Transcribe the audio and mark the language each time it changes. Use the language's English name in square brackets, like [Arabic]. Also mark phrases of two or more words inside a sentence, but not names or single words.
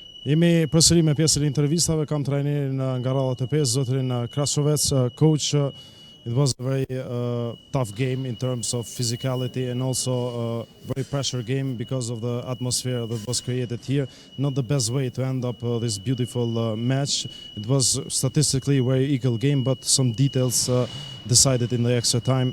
[Albanian] Jemi përsëri me pjesën e intervistave, kam trajnerin nga radha të 5, zotrin Krasovec. [English] Coach, it was a very tough game in terms of physicality and also a very pressure game because of the atmosphere that was created here. Not the best way to end up this beautiful match. It was statistically a very equal game, but some details decided in the extra time.